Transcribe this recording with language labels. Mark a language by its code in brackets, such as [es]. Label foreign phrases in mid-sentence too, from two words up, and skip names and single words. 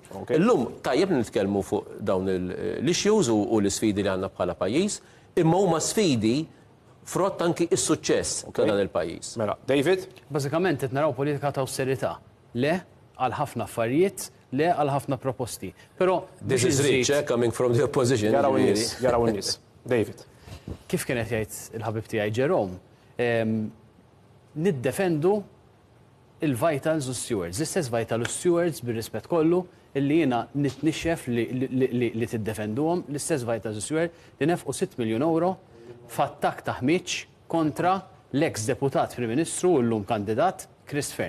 [mt] Illum tajjeb nitkellmu fuq dawn l-issues u l-isfidi li għandna bħala pajjiż, imma huma sfidi frott anki is-suċċess ta' dan il-pajjiż. Mela, David? Bażikament qed naraw politika ta' awsterità. Le għal ħafna affarijiet, le għal ħafna proposti. Però [en] this is rich coming from the opposition. [mt] Jaraw in-nies. David. Kif kienet jgħid il-ħabib tiegħi Jerome, niddefendu il-vitals u stewards. L-istess vitals u stewards bir-rispett kollu illi jiena nitnixxef li tiddefenduhom, l-istess vitals u stewards li nefqu 6 miljun euro f'attakk ta' ħmiġ kontra l-ex deputat Prim Ministru u llum kandidat Chris Fern.